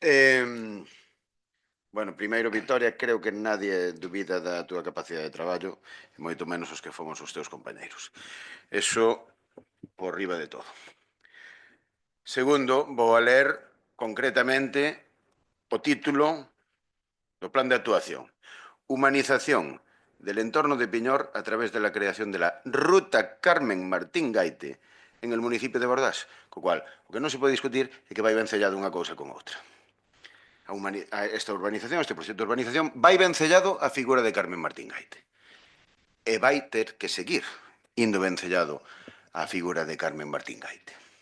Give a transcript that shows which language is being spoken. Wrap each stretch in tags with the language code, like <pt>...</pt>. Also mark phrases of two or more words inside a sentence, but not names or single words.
<gl>Bueno, primeiro, Victoria, creo que nadie dubida da túa capacidade de traballo, e moito menos os que fomos os teus compañeiros. Eso por riba de todo. Segundo, vou a ler concretamente o título do plan de actuación.</gl> <es>Humanización del entorno de Piñor a través de la creación de la Ruta Carmen Martín Gaite en el municipio de Bordás,</es> <gl>co cual, o que non se pode discutir é que vai vencellado unha cousa con outra. Esta urbanización, este proxecto de urbanización, vai vencellado a figura de Carmen Martín Gaite. E vai ter que seguir indo vencellado a figura de Carmen Martín Gaite.</gl>